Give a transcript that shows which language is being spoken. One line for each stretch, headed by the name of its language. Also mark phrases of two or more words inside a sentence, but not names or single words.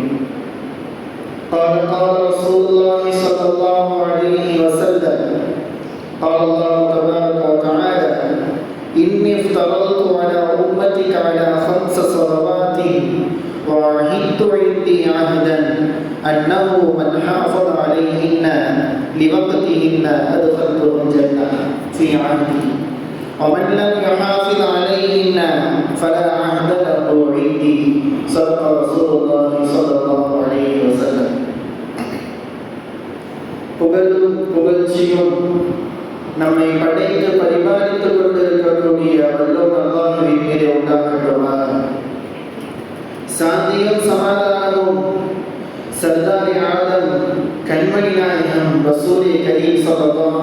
Arabic: قال رسول الله صلى الله عليه وسلم: قال الله تبارك وتعالى: إني افترضت على أمتك على 5 صلوات وعهدت عندي عهدا أنه من حافظ عليهن لوقتهن أدخلته الجنة في عهدي، ومن لم يحافظ عليهن فلا عهد له عندي. صدق رسول الله صلى الله عليه وسلم.
Tamil: புகழ்ச்சியும் நம்மை படைத்து பரிபாலித்துக் கொண்டிருக்கக்கூடிய வல்லோர் அல்லாஹ்வின் மீது உண்டாகட்டுமாக. சாந்தியும் சமாதானமும்
Urdu: سردارِ عالم
Tamil: கண்மணி நாயகம்
Urdu: رسولِ کریم
Tamil: ஸல்லல்லாஹு